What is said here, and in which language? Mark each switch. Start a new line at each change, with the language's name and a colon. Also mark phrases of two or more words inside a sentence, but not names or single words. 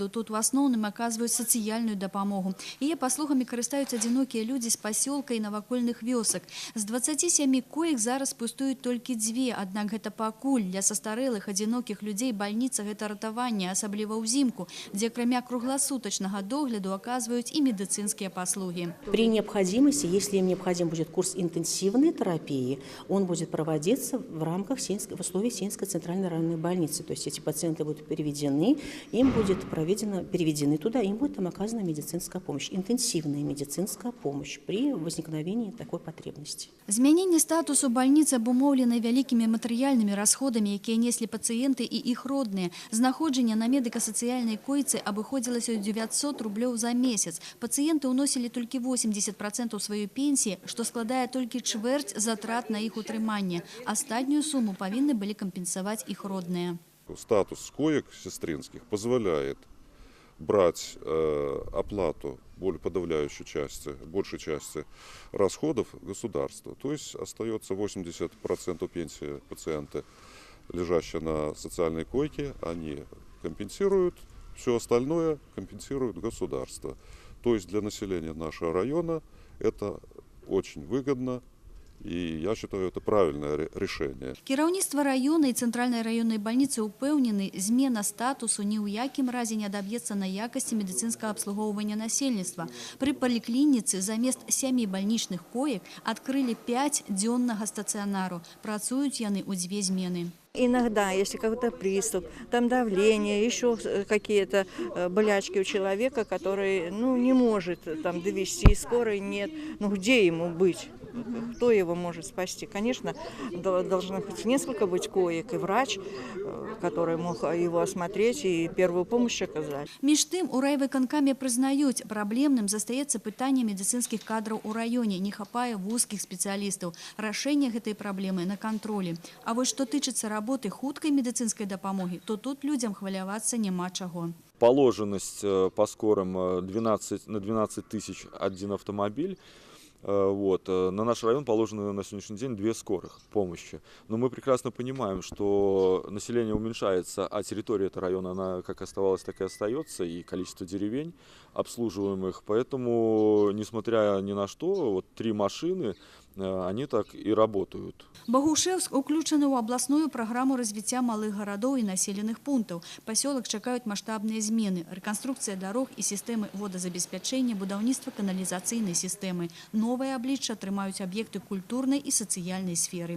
Belarusian: Тут в асноўным аказваюць сацыяльную дапамогу. Яе паслугамі карыстаюць адзінокія людзі з пасёлка і навакольных вёсак. З 27 коек зараз пустуюць толькі 2, аднак гэта пакуль. Для састарэлых адзінокіх людзей бальніца гэта ратаванне, асабліва ўзімку, дзе акрамя кругласутачнага догляду аказваюць і медыцынскія паслуги.
Russian: При необходимости, если им необходим будет курс интенсивной терапии, он будет проводиться в рамках в условиях Сенской центральной районной больницы. То есть эти пациенты будут переведены, им будет переведены туда, им будет там оказана медицинская помощь, интенсивная медицинская помощь при возникновении такой потребности.
Belarusian: Змяненне статусу бальніцы абумоўлена вялікімі матэрыяльнымі расходамі, якія неслі пацыенты і іх родныя. Знаходжанне на медыка-сацыяльнай койцы абыходзілася ў 900 рублёў за месяц. Пацыенты ўносілі толькі 80% сваёй пенсіі, што складае толькі чвэрць затрат на іх утрыманне. Астатнюю суму павінны былі кампенсаваць іх родные.
Russian: Статус коек сестринских позволяет брать оплату большей части расходов государства. То есть остается 80% пенсии пациента, лежащего на социальной койке, они компенсируют, все остальное компенсирует государство. То есть для населения нашего района это очень выгодно И я считаю, это правильное решение.
Belarusian: Кіраўніцтва раёна і цэнтральнай раённай бальніцы ўпэўнены, змена статусу ні ў якім разе не адаб'ецца на якасці медыцынскага абслугоўвання насельніцтва. Пры паліклініцы замест 7 бальнічных коек адкрылі 5 дзённага стацыянару. Працуюць яны ў 2 змены.
Russian: Иногда, если какой-то приступ, там давление, еще какие-то болячки у человека, который не может там довести, скорой нет, где ему быть? Кто его может спасти? Конечно, должно быть несколько быть коек и врач, который мог его осмотреть и первую помощь оказать.
Belarusian: Між тым, у райвыканкаме прызнаюць, праблемным застаецца пытанне медыцынскіх кадраў у раёне, не хапае вузкіх спецыялістаў. Рашэнне гэтай праблемы на кантролі. А вось што тычыцца работы хуткай медыцынскай дапамогі, то тут людзям хвалявацца няма чаго.
Russian: Положенность по скорым на 12 тысяч один автомобиль. На наш район положено на сегодняшний день 2 скорых помощи. Но мы прекрасно понимаем, что население уменьшается, а территория этого района, она как оставалась, так и остается, и количество деревень обслуживаемых. Поэтому, несмотря ни на что, 3 машины, они так и работают.
Belarusian: Багушевск уключаны ў абласную праграму развіцця малых гарадоў і населеных пунктаў. Пасёлак чакаюць маштабныя змены, рэканструкцыя дарог і сістэмы водазабеспячэння, будаўніцтва каналізацыйнай сістэмы. Новае аблічча атрымаюць аб'екты культурнай і сацыяльнай сферы.